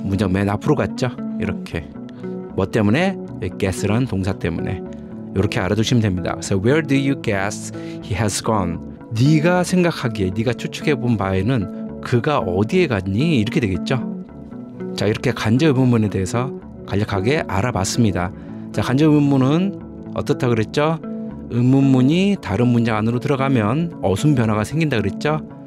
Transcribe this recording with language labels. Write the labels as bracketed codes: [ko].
[ko] 문장 맨 앞으로 갔죠. 이렇게 뭐 때문에? guess라는 동사 때문에. 이렇게 알아두시면 됩니다. [en] 그래서 where do you guess he has gone? [ko] 네가 생각하기에, 네가 추측해 본 바에는 그가 어디에 갔니? 이렇게 되겠죠. 자, 이렇게 간접 의문문에 대해서 간략하게 알아봤습니다. 자, 간접 의문문은 어떻다 그랬죠? 의문문이 다른 문장 안으로 들어가면 어순 변화가 생긴다 그랬죠.